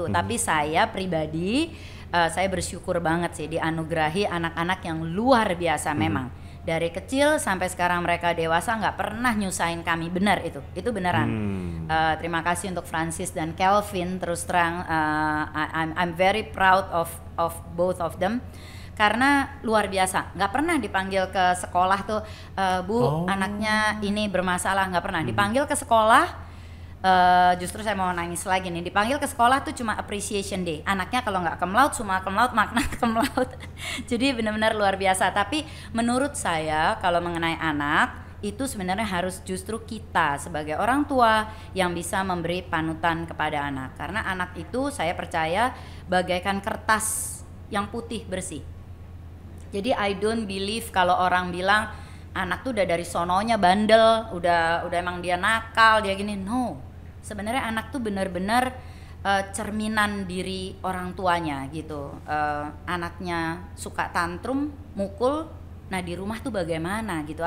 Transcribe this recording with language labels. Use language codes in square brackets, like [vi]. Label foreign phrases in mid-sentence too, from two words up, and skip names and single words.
[id] Tapi saya pribadi saya bersyukur banget sih dianugerahi anak-anak yang luar biasa. Memang dari kecil sampai sekarang mereka dewasa nggak pernah nyusahin kami, benar itu beneran. Terima kasih untuk Francis dan Kelvin, terus terang [en] I'm very proud of both of them. [id] Karena luar biasa, nggak pernah dipanggil ke sekolah tuh, Bu anaknya ini bermasalah, nggak pernah dipanggil ke sekolah. Justru saya mau nangis lagi nih, dipanggil ke sekolah tuh cuma [en] appreciation day, [id] anaknya kalau nggak [la] cum laude, summa cum laude, makna cum laude. [id] Jadi benar-benar luar biasa. Tapi menurut saya kalau mengenai anak itu sebenarnya harus justru kita sebagai orang tua yang bisa memberi panutan kepada anak, karena anak itu saya percaya bagaikan kertas yang putih bersih. Jadi [en] I don't believe [id] kalau orang bilang anak tuh udah dari sononya bandel, udah emang dia nakal, dia gini. No, sebenarnya anak tuh benar-benar cerminan diri orang tuanya gitu. Anaknya suka tantrum, mukul, nah di rumah tuh bagaimana gitu?